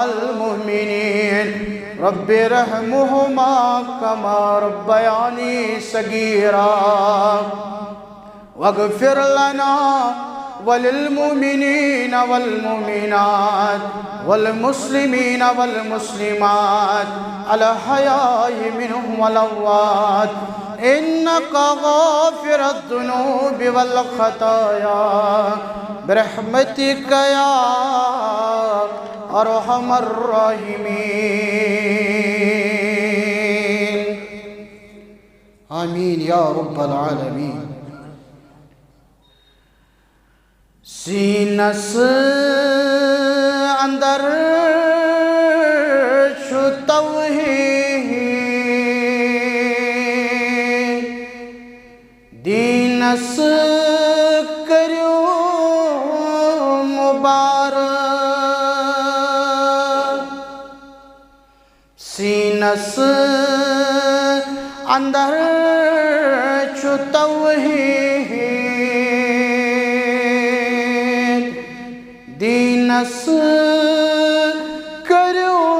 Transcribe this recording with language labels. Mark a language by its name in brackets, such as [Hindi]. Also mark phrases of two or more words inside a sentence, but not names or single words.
[Arabic] المؤمنين رب ارحمهما كما ربياني صغيرا واغفر لنا وللمؤمنين والمؤمنات والمسلمين والمسلمات الأحياء منهم والأموات إنك غافر الذنوب والخطايا برحمتك يا أرحم الراحمين آمين يا رب العالمين [Kashmiri] سینس اندر چھو توحید دینس کریو مبارک سینس اندر چھو توحید دینس کریو